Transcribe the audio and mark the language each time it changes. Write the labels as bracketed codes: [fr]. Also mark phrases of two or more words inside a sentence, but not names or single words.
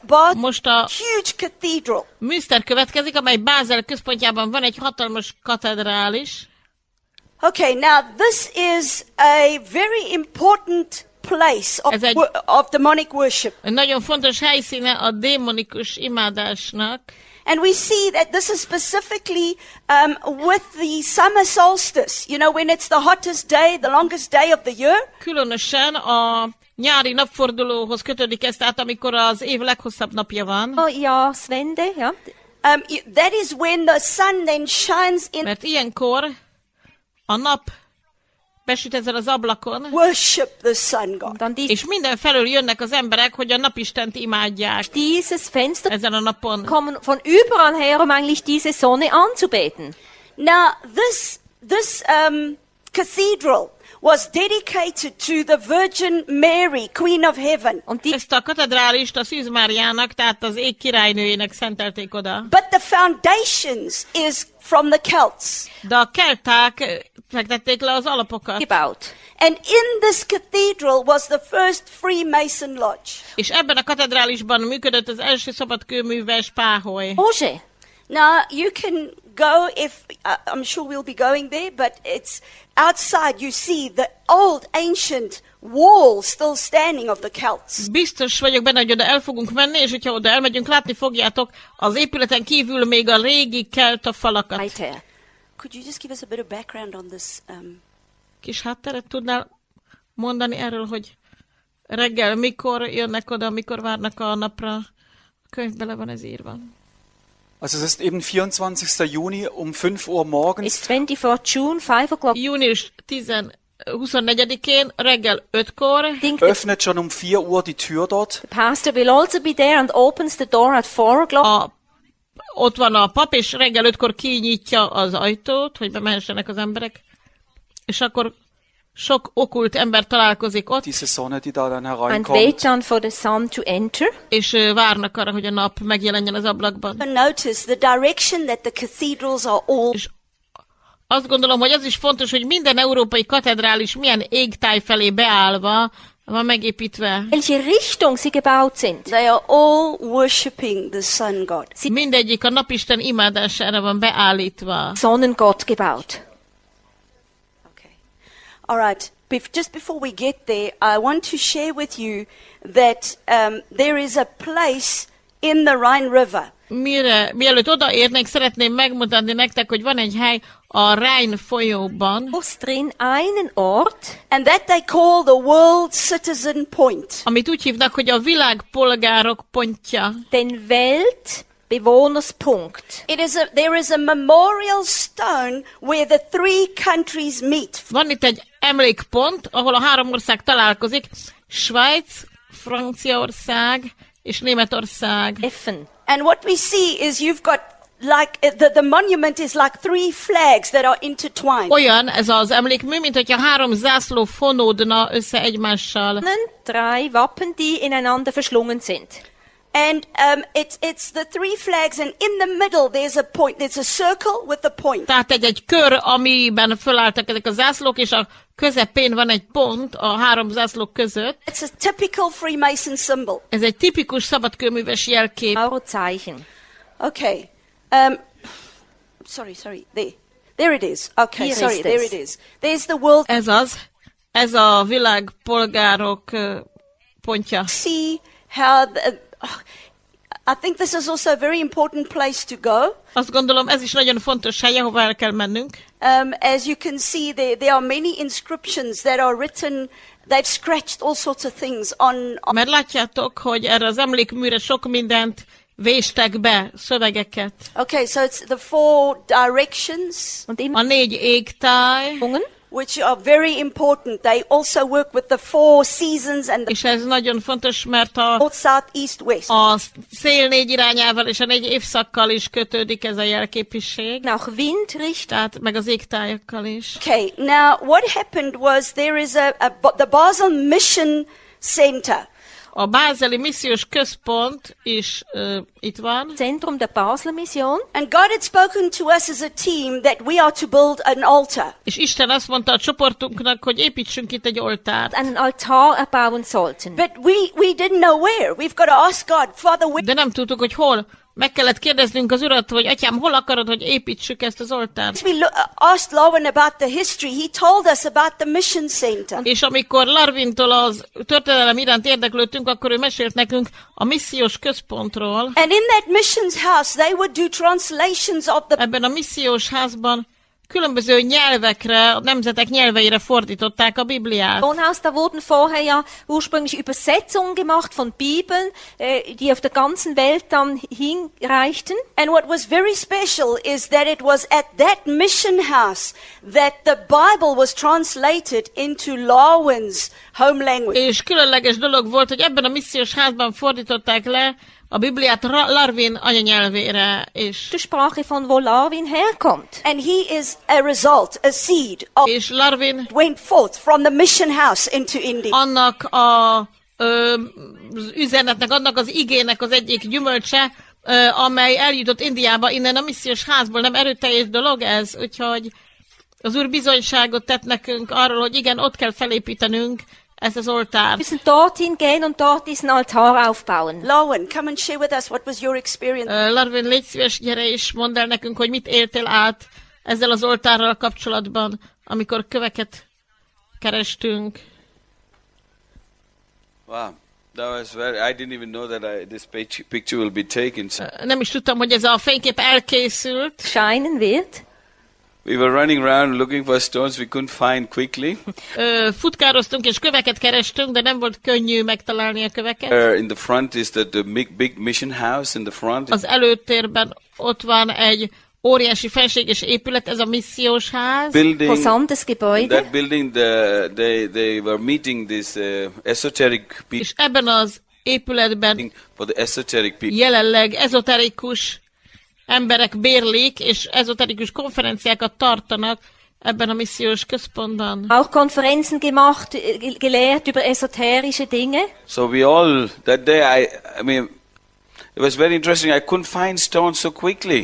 [en] Most a huge cathedral. [hu] Münster következik, amely Bázel központjában van egy hatalmas katedrális. [en] Okay, now this is a very important place of, [hu] Ez egy- [en] of demonic worship. [hu] Egy nagyon fontos helyszíne a démonikus imádásnak. [en] And we see that this is specifically with the summer solstice, you know, when it's the hottest day, the longest day of the year. [hu] Különösen a nyári napfordulóhoz kötődik ez, tehát amikor az év leghosszabb napja van. [de] Jahreswende, ja. [en] That is when the sun then shines in [hu] Mert ilyenkor a nap besüt ezzel az ablakon, [en] worship the sun god. [de] Und dann [hu] és mindenfelől jönnek az emberek, hogy a napistent imádják [de] dieses Fenster [hu] ezen a napon. [de] kommen von überall her, um eigentlich diese Sonne anzubeten. [en] Now, this cathedral was dedicated to the Virgin Mary, Queen of Heaven. [de] Und die [hu] Ezt a katedrálist a Szűz Máriának, tehát az ég királynőjének szentelték oda. [en] But the foundations is from the Celts. [hu] De a kelták fektették le az alapokat. [de] gebaut. [en] And in this cathedral was the first Freemason lodge. [hu] És ebben a katedrálisban működött az első szabadkőműves páholy. [en] Roger, Now, you can go if, I'm sure we'll be going there, but it's outside you see the old ancient wall still standing of the Celts. [hu] Biztos vagyok benne, hogy oda el fogunk menni, és hogyha oda elmegyünk, látni fogjátok az épületen kívül még a régi kelta falakat. [de] weiter. [en] Could you just give us a bit of background on this? [hu] Kis hátteret tudnál mondani erről, hogy reggel mikor jönnek oda, mikor várnak a napra? A könyvben le van ez írva. [de] Also es ist eben 24. Juni um 5 Uhr morgens. [en] It's 24 June, 5 o'clock. [hu] Június 15 24-én reggel 5-kor. [de] öffnet schon um 4 Uhr die Tür dort. [en] The pastor will also be there and opens the door at 4 o'clock. [hu] Ott van a pap, és reggel 5-kor kinyitja az ajtót, hogy bemehessenek az emberek. És akkor sok okkult ember találkozik ott. [de] Diese Sonne, die da dann [en] And [de] hereinkommt. [en] wait on for the sun to enter. [hu] És várnak arra, hogy a nap megjelenjen az ablakban. [en] Notice the direction that the cathedrals are all. [hu] És azt gondolom, hogy az is fontos, hogy minden európai katedrális milyen égtáj felé beállva van megépítve. [de] Welche Richtung sie gebaut sind. [en] They are all worshipping the sun god. [hu] Mindegyik a napisten imádására van beállítva. [de] Sonnengott gebaut. [en] Okay. All right. Just before we get there, I want to share with you that there is a place in the Rhine River. [hu] Mielőtt odaérnék, szeretném megmutatni nektek, hogy van egy hely a Rhein folyóban, [de] Drin einen Ort, [en] and that they call the World Citizen Point. [hu] amit úgy hívnak, hogy a világpolgárok pontja. [de] den Weltbewohnerspunkt. [en] There is a memorial stone where the three countries meet. [hu] Van itt egy emlékpont, ahol a 3 ország találkozik, Svájc, Franciaország és Németország. Effen. [en] And what we see is you've got like the monument is like 3 flags that are intertwined. [hu] Olyan ez az emlékmű, mint hogyha 3 zászló fonódna össze egymással. [de] 3 Wappen, die ineinander verschlungen sind. [en] And it's the 3 flags, and in the middle there's a point. There's a circle with a point. Tehát egy kör, amiben fölálltak ezek a zászlók, és a közepén van egy pont a 3 zászlók között. It's a typical Freemason symbol. [hu] Ez egy tipikus szabadkőműves jelkép. [de] Mauerzeichen. [en] Okay. Sorry. There it is. Okay, Here sorry, is there this. it is. There's the world. [hu] Ez a világpolgárok pontja. [en] See how I think this is also a very important place to go. [hu] Azt gondolom, ez is nagyon fontos hely, ahova el kell mennünk. [en] As you can see, there are many inscriptions that are written. They've scratched all sorts of things on. [hu] Mert látjátok, hogy erre az emlékműre sok mindent véstek be, szövegeket. [en] Okay, so it's the 4 directions, [de] Und immer [hu] A 4 égtáj, [en] which are very important. They also work with the 4 seasons and the [hu] és ez nagyon fontos, mert [en] north, south, east, west. [hu] a szél 4 irányával és a 4 évszakkal is kötődik ez a jelképiség. [de] nach Windrichtung. [hu] Tehát meg az égtájakkal is. [en] Okay, now what happened was there is the Basel Mission Center. [hu] A bázeli missziós központ is itt van. [de] Zentrum der Basler Mission. [en] And God had spoken to us as a team that we are to build an altar. [hu] És Isten azt mondta a csoportunknak, hogy építsünk itt egy oltárt. [de] Einen Altar erbauen sollten. [en] But we didn't know where. We've got to ask God, Father, where? [hu] De nem tudtuk, hogy hol. Meg kellett kérdeznünk az Urat, hogy Atyám, hol akarod, hogy építsük ezt az oltárt? [en] As we asked Lowen about the history, he told us about the mission center. [hu] És amikor Larvintól az történelem iránt érdeklődtünk, akkor ő mesélt nekünk a missziós központról. [en] And in that missions house, they would do translations of the [hu] Ebben a missziós házban különböző nyelvekre, a nemzetek nyelveire fordították a Bibliát. [de] Wohnhaus, da wurden vorher ja ursprünglich Übersetzungen gemacht von Bibeln, die auf der ganzen Welt dann hinreichten. [en] And what was very special is that it was at that mission house that the Bible was translated into Lowen's home language. [hu] És különleges dolog volt, hogy ebben a missziós házban fordították le a Bibliát Larvin anyanyelvére is. [de] Die Sprache von wo Larvin herkommt. [en] And he is a result, a seed of [hu] És Larvin [en] went forth from the mission house into India. [hu] annak az üzenetnek, annak az igének az egyik gyümölcse, amely eljutott Indiába innen a missziós házból. Nem erőteljes dolog ez? Úgyhogy az Úr bizonyságot tett nekünk arról, hogy igen, ott kell felépítenünk ezt az oltárt. [de] Wir müssen dorthin gehen und dort diesen Altar aufbauen. [en] Lowen, come and share with us what was your experience. [hu] Larvin, légy szíves, gyere és mondd el nekünk, hogy mit éltél át ezzel az oltárral kapcsolatban, amikor köveket kerestünk. [en] Wow, that was I didn't even know that this picture will be taken. So [hu] Nem is tudtam, hogy ez a fénykép elkészült. [de] Scheinen wird. [en] we were running around looking for stones we couldn't find quickly. [hu] Futkároztunk és köveket kerestünk, de nem volt könnyű megtalálni a köveket. [en] In the front is the big mission house in the front. [hu] Az előtérben ott van egy óriási fenséges épület, ez a missziós ház. [en] Building. [de] Imposantes [en] In [de] Gebäude. [en] that building, they were meeting this esoteric people [hu] És ebben az épületben [en] for the esoteric people. [hu] jelenleg ezoterikus emberek bérlik, és ezoterikus konferenciákat tartanak ebben a missziós központban. [de] Auch Konferenzen gemacht, gelehrt über esoterische Dinge. [en] So we all that day. I mean, it was very interesting. I couldn't find stones so quickly.